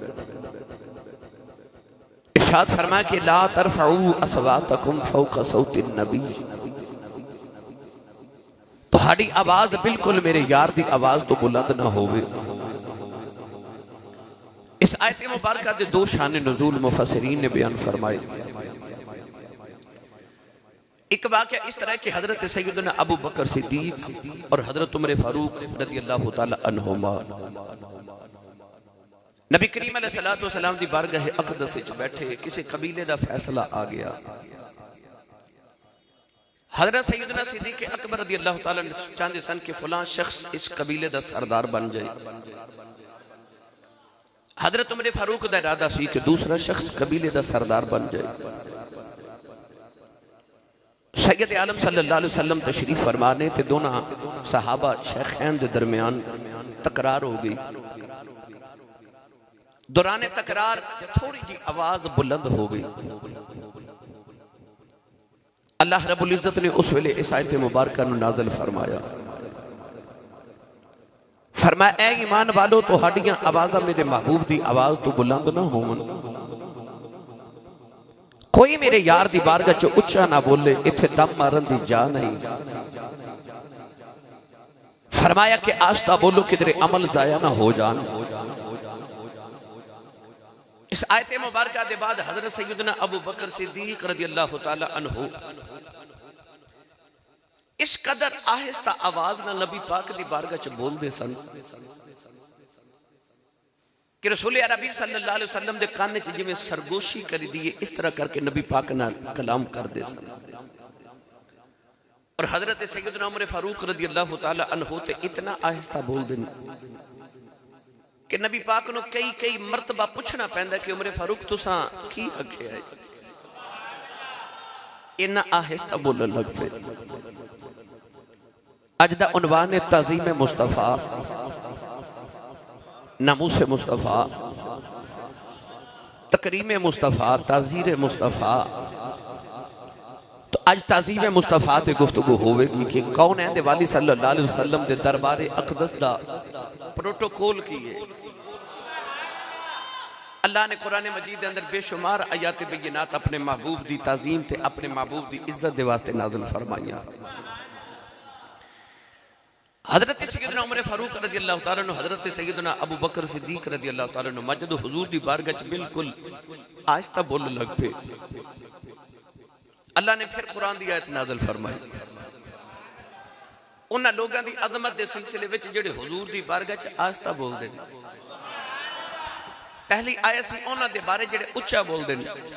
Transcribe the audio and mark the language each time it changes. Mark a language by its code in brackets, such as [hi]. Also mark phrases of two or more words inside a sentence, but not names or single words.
[pa] ارشاد فرمایا کہ [ar] لا ترفعوا أصواتكم فوق صوت النبي, [pa] تہاڈی آواز بالکل میرے یار دی آواز توں بلند نہ ہووے. اس آیت مبارک دے دو شان نزول مفسرین نے بیان فرمائے. ایک واقعہ اس طرح کہ حضرت سیدنا ابو بکر صدیق اور حضرت عمر فاروق [ar] رضي الله تعالى عنهما [pa] نبی کریم [ar] عليه الصلاة والسلام [pa] دی بارگاہ اقدس وچ بیٹھے، کسے قبیلے دا فیصلہ آ گیا. حضرت سیدنا صدیق اکبر [ar] رضي الله تعالى [pa] چاہتے سن کہ فلاں شخص اس قبیلے دا سردار بن جائے. حضرت عمر فاروق دا ارادہ سی کہ دوسرا شخص قبیلے دا سردار بن جائے. سید عالم [ar] صلى الله عليه وسلم [pa] تشریف فرمانے تے دونوں صحابہ شیخین دے درمیان تکرار ہو گئی. دوران تکرار تھوڑی جی آواز بلند ہو گئی. اللہ رب العزت نے اس ویلے اس آیت مبارک نوں نازل فرمایا، فرمایا اے ایمان والو، تہاڈیاں آوازاں میرے محبوب دی آواز توں بلند نہ ہوون. کوئی میرے یار دی بارگاہ چ اچا نہ بولے، ایتھے دم مارن دی جا نہیں. فرمایا کہ آہستہ بولو کدھرے عمل ضائع نہ ہو جان. اس آیت مبارک کے بعد حضرت سیدنا ابو بکر صدیق [ar] رضي الله تعالى عنه [pa] اس قدر آہستہ آواز نہ نبی پاک دی بارگاہ چ بولدے سن کہ رسول عربی [ar] صلى الله عليه وسلم [pa] دے کان چ جویں سرگوشی کر دی، اس طرح کر کے نبی پاک نال کلام کردے سن. اور حضرت سیدنا عمر فاروق [ar] رضي الله تعالى عنه [pa] تے اتنا آہستہ بولدے کہ نبی پاک نوں کئی مرتبہ پچھنا پیندا کہ عمر فاروق تساں کی آکھیا ہے، اینا آہستہ بولن لگ پے. اج دا عنوان ہے تعظیم مصطفیٰ، ناموس مصطفیٰ، تکریم مصطفیٰ، تعزیر مصطفیٰ. تو اج تعظیم مصطفیٰ تے گفتگو ہووے گی کہ کون ہے والی [ar] صلى الله عليه وسلم [pa] دے دربار اقدس دا پروٹوکول کی ہے. اللہ نے قرآن مجید کے اندر بے شمار آیات بینات اپنے محبوب دی تعظیم تے اپنے محبوب دی عزت دے واسطے نازل فرمائیاں. حضرت سیدنا عمر فاروق [ar] رضي الله تعالى عنه, [pa] حضرت سیدنا ابو بکر صدیق [ar] رضي الله تعالى عنه [pa] مجد حضور دی بارگاہ چ بالکل آہستہ بولنے لگ پے. اللہ نے پھر قرآن دی آیت نازل فرمائی. انہاں لوگاں دی عظمت دے سلسلے وچ جہڑے حضور دی بارگاہ چ آہستہ بولدے نے، پہلی آیت سی انہاں دے بارے جہڑے اچا بولدے نے.